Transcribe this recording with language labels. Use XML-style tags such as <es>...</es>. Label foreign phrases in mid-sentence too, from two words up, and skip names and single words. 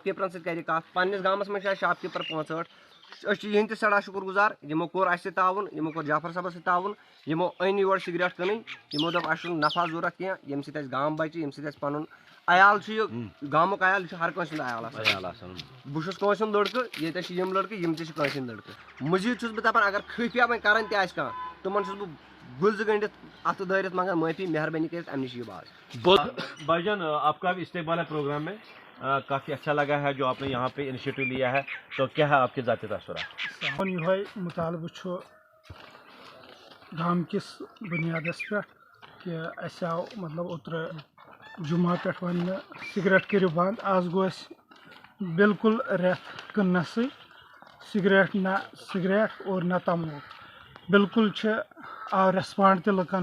<ks>کیٖپرن سۭتۍ کرِ کتھ پننِس گامس منٛز چھِ اَسہِ</ks> <en>shop keeper</en> <ks>65 أسۍ چھِ یِہنٛدۍ تہِ سٮ۪ٹھاہ شُکُر گُزار یِمو کوٚر اَسہِ سۭتۍ تعاوُن یِمو کوٚر جعفر صٲبس سۭتۍ تعاوُن یِمو أنۍ یور سِگریٹ کٕنٕنۍ یِمو دوٚپ اَسہِ چھُنہٕ نفع ضوٚرتھ کینٛہہ ییٚمہِ سۭتۍ اَسہِ گام بچہِ ییٚمہِ سۭتۍ اَسہِ پنُن عیال چھُ یہِ گامُک عیال یہِ چھُ ہر کٲنٛسہِ ہُنٛد عیال آسان بہٕ چھُس کٲنٛسہِ ہُنٛد لڑکہٕ ییٚتٮ۪س چھِ یِم لڑکہٕ یِم تہِ چھِ کٲنٛسہِ ہٕنٛدۍ لڑکہٕ مٔزیٖد چھُس بہٕ دپان اگر خٲفیا وۄنۍ کران تہِ آسہِ کانٛہہ تِمن چھُس بہٕ گُلۍ زٕ گٔنڈِتھ اتھٕ دٲرِتھ منٛگان معٲفی مہربٲنی کٔرِتھ امہِ نِش یِیِو باز</ks> <ur>بھائی جان آپ کا بھی استقبال ہے پروگرام میں کافی اچھا لگا ہے جو آپ نے یہاں پہ انیشیٹو لیا ہے تو کیا ہے آپ کے ذاتی تاثرات</ur> <ks>سون یہ مطالبہ چھُ گام کس بنیادس پہ کہ اَسہِ آو مطلب اوترٕ جمعہ پٮ۪ٹھ وننہٕ سِگریٹ کٔرِو بنٛد آز گوٚو اَسہِ بالکل رٮ۪تھ کٕننَسٕے سِگریٹ نہ سِگریٹ اور نہ تموک بالکل چھِ آو ریسپانڈ تہِ لُکن</ks>